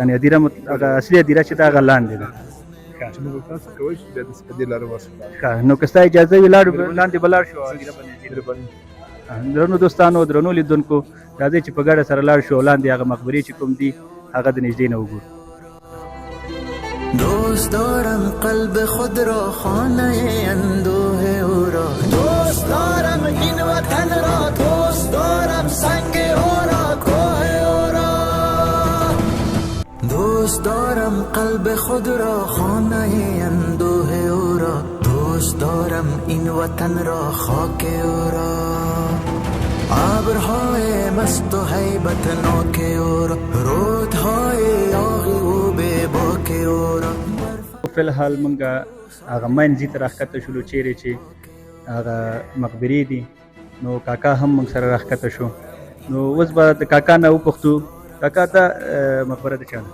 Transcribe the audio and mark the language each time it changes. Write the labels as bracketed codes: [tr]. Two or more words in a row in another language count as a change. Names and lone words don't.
[ps] یعنې هدیره هغه اصلي هدیره چې دا هغه لاندې ده چې موږ تاسو کوی شو بیا داسې په دې لاره ورشو. ښه، نو که ستا اجازه وي لاندې به لاړ شو هدیره به نږدې. درنو دوستانو درنو لیدونکو راځئ چې په ګډه سره لاړ شو او لاندې هغه مقبرې چې کوم دي هغه د نږدې نه وګورو. [fa] دوست دارم قلب خود را خانه اندوه او را، دوست دارم این وطن را، دوست دارم سنگ او را کوه او را، دوست دارم قلب خود را خانه اندوه او را، دوست دارم این وطن را خاک او را، ابرهای مست و هیبت ناک او را، رودهای آغی و بے باک او را. [ps] فی الحال موږ هغه مین ځي ته راښکته شولو چیرې چې هغه مقبرې دي. نو کاکا هم موږ سره راښکته شو. نو اوس به د کاکا نه وپوښتو کاکا دا مقبره د چا ده؟